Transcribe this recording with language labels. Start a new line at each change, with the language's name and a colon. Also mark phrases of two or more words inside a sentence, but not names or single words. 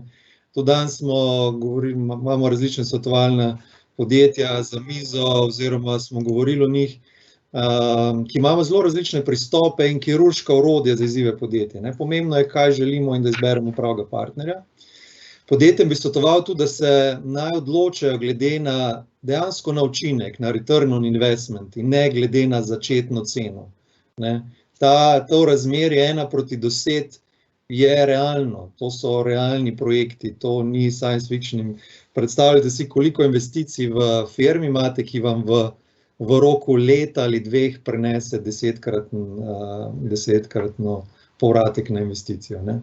Slovenian: To danes imamo različne svetovalne podjetja za mizo oziroma smo govorili o njih, ki imamo zelo različne pristope in kirurška orodja za izzive podjetja, ne. Pomembno je, kaj želimo in da izberemo pravega partnerja. Podjetjem bi svetoval tudi, da se naj odločajo glede na dejansko na učinek, na
English: return on investment
Slovenian: in ne glede na začetno ceno, ne. To razmerje 1:10 je realno, to so realni projekti, to ni
English: science fiction.
Slovenian: Predstavljajte si, koliko investicij v firmi imate, ki vam v roku leta ali 2 prenese 10-kratno povratek na investicijo, ne.